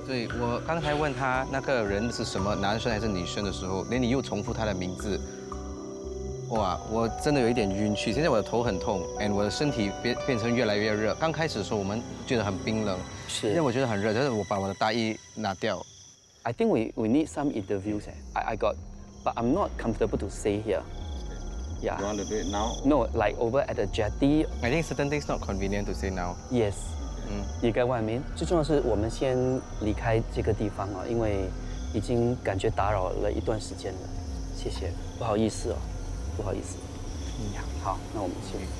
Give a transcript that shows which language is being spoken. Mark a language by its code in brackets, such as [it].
[zh] 对，我刚才问他那个人是什么，男生还是女生的时候，连你又重复他的名字。哇，我真的有一点晕去，现在我的头很痛，我的身体变成越来越热。刚开始的时候我们觉得很冰冷，是，现在我觉得很热，但是我把我的大衣拿掉。 [en] I think we need some interviews. I got, but I'm not comfortable to say here. Yeah. You want to do it now? No, like over at the jetty. I think certain things not convenient to say now. Yes. You get what I mean? [zh] 最重要是我们先离开这个地方啊，因为已经感觉打扰了一段时间了。谢谢，不好意思哦，不好意思。好，那我们去。